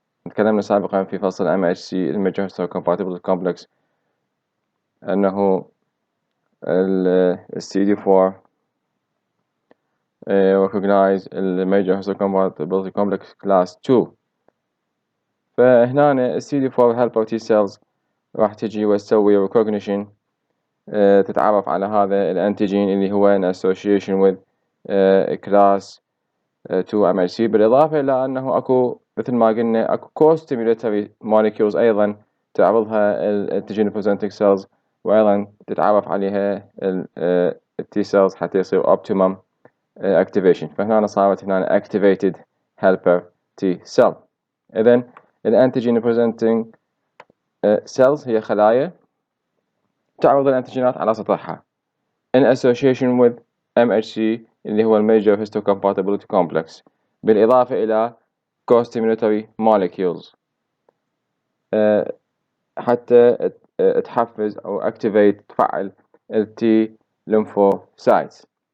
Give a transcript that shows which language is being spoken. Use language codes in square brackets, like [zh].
[ar] تكلمنا سابقا في فصل [en] MHC major histocompatibility complex أنه ال CD4 recognize ال major histocompatibility complex class 2. [ar] فهنا ال [en] CD4 helper T cells [ar] راح تجي وتسوي recognition تتعرف على هذا الانتيجين اللي هو [en] in association with class 2 MHC، [ar] بالإضافة إلى أنه أكو مثل ما قلنا أكو [en] co-stimulatory molecules [ar] أيضا تعرضها الانتيجين presenting cells، وأيضا تتعرف عليها ال T cells حتى يصير [en] optimum activation. [ar] فهنا صارت هنا [en] activated helper T cell. [ar] إذن الانتيجين presenting cells هي خلايا تعرض الانتيجينات على سطحها [en] in association with MHC [ar] اللي هو [en] major histocompatibility complex، [ar] بالإضافة إلى [en] co-stimulatory molecules [ar] حتى تحفز أو activate تفعل T lymphocytes.